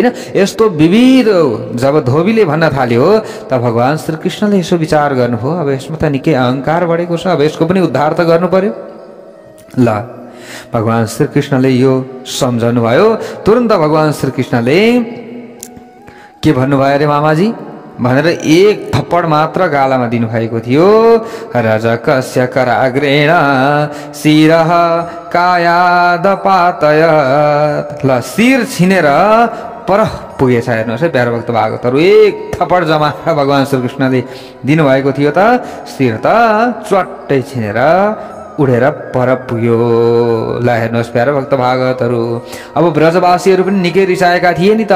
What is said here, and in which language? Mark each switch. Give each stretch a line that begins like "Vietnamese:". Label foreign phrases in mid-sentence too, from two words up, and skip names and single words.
Nepali: यस्तो विविध जब धोबीले भन्न थाल्यो त भगवान् श्रीकृष्णले यसो विचार गर्नुभयो, अब यसमा त निकै अहङ्कार बढेको छ, अब यसको पनि उद्धार त गर्नु पर्यो। ल भगवान् श्रीकृष्णले यो सम्झनु भयो। तुरन्त भगवान् श्रीकृष्णले के भन्नुभयो अरे मामाजी भनेर एक थप्पड मात्र गालामा दिनुभएको थियो।
Sanskrit: रजकस्य कराग्रेण शिरः कायादपातयत्।
Nepali: ल शिर छिनेर पर पुगेछ। हेर्नुहोस् है प्यारो भक्त भागवतहरू, एक थप्पड जमा भगवान् श्रीकृष्णले दिनुभएको थियो त शिर त च्वाट्टै छिनेर उडेर पर पुग्यो। ल हेर्नुहोस् प्यारो भक्त भागवतहरू, अब ब्रजवासीहरू पनि निकै रिसाएका थिए नि त।